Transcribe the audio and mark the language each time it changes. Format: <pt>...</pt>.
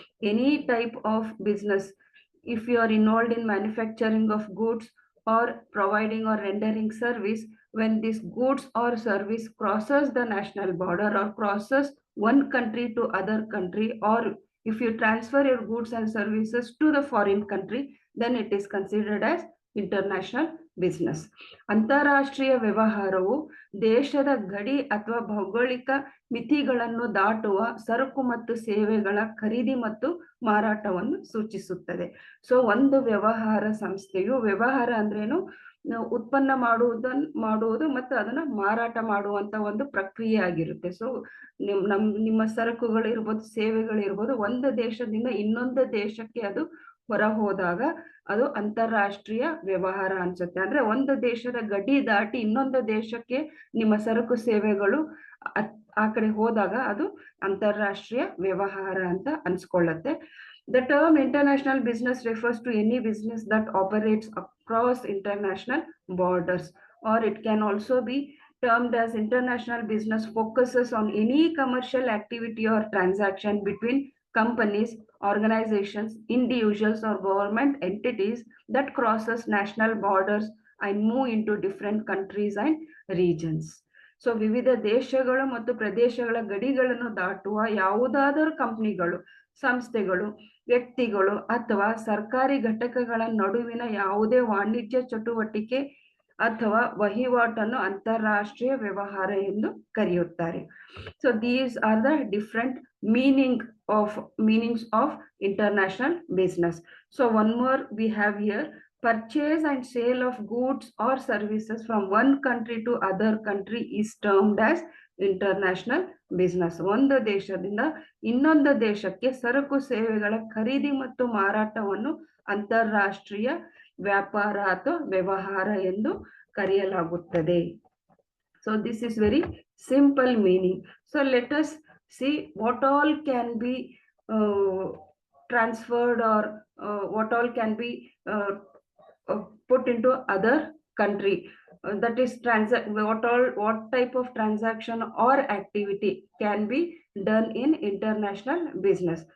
<en>Any type of business, if you are involved in manufacturing of goods or providing or rendering service, when this goods or service crosses the national border or crosses one country to other country, or if you transfer your goods and services to the foreign country, then it is considered as international business.</en> <kn>ಅಂತಾರಾಷ್ಟ್ರೀಯ ವ್ಯವಹಾರವು ದೇಶದ ಗಡಿ ಅಥವಾ ಭೌಗೋಳಿಕ ಮಿತಿಗಳನ್ನು ದಾಟುವ ಸರಕು ಮತ್ತು ಸೇವೆಗಳ ಖರೀದಿ ಮತ್ತು ಮಾರಾಟವನ್ನು ಸೂಚಿಸುತ್ತದೆ. ಸೊ ಒಂದು ವ್ಯವಹಾರ ಸಂಸ್ಥೆಯು, ವ್ಯವಹಾರ ಅಂದ್ರೇನು, ಉತ್ಪನ್ನ ಮಾಡುವುದು ಮತ್ತು ಅದನ್ನ ಮಾರಾಟ ಮಾಡುವಂತ ಒಂದು ಪ್ರಕ್ರಿಯೆ ಆಗಿರುತ್ತೆ. ಸೊ ನಿಮ್ಮ ಸರಕುಗಳಿರ್ಬೋದು, ಸೇವೆಗಳಿರ್ಬೋದು, ಒಂದು ದೇಶದಿಂದ ಇನ್ನೊಂದು ದೇಶಕ್ಕೆ ಅದು ಹೊರ ಹೋದಾಗ ಅದು ಅಂತಾರಾಷ್ಟ್ರೀಯ ವ್ಯವಹಾರ ಅನ್ಸುತ್ತೆ. ಅಂದ್ರೆ ಒಂದು ದೇಶದ ಗಡಿ ದಾಟಿ ಇನ್ನೊಂದು ದೇಶಕ್ಕೆ ನಿಮ್ಮ ಸರಕು ಸೇವೆಗಳು ಆ ಕಡೆ ಹೋದಾಗ ಅದು ಅಂತಾರಾಷ್ಟ್ರೀಯ ವ್ಯವಹಾರ ಅಂತ ಅನ್ಸ್ಕೊಳ್ಳುತ್ತೆ.</kn> <en>The term international business refers to any business that operates across international borders, or it can also be termed as international business focuses on any commercial activity or transaction between companies, organizations, individuals or government entities that crosses national borders and move into different countries and regions.</en> <kn>So ವಿವಿಧ ದೇಶಗಳು ಮತ್ತು ಪ್ರದೇಶಗಳ ಗಡಿಗಳನ್ನು ದಾಟುವ ಯಾವುದಾದರೂ ಕಂಪನಿಗಳು, ಸಂಸ್ಥೆಗಳು, ವ್ಯಕ್ತಿಗಳು ಅಥವಾ ಸರ್ಕಾರಿ ಘಟಕಗಳ ನಡುವಿನ ಯಾವುದೇ ವಾಣಿಜ್ಯ ಚಟುವಟಿಕೆ ಅಥವಾ ವಹಿವಾಟನ್ನು ಅಂತಾರಾಷ್ಟ್ರೀಯ ವ್ಯವಹಾರ ಎಂದು ಕರೆಯುತ್ತಾರೆ.</kn> <en>So these are the different meanings of international business. So one more we have here: purchase and sale of goods or services from one country to other country is termed as international business.</en> <kn>ಒಂದು ದೇಶದಿಂದ ಇನ್ನೊಂದು ದೇಶಕ್ಕೆ ಸರಕು ಸೇವೆಗಳ ಖರೀದಿ ಮತ್ತು ಮಾರಾಟವನ್ನು ಅಂತಾರಾಷ್ಟ್ರೀಯ ವ್ಯಾಪಾರ ಅಥವಾ ವ್ಯವಹಾರ ಎಂದು ಕರೆಯಲಾಗುತ್ತದೆ.</kn> <en>So this is very simple meaning. So let us see what all can be transferred, or what all can be put into other country. That is what type of transaction or activity can be done in international business.</en>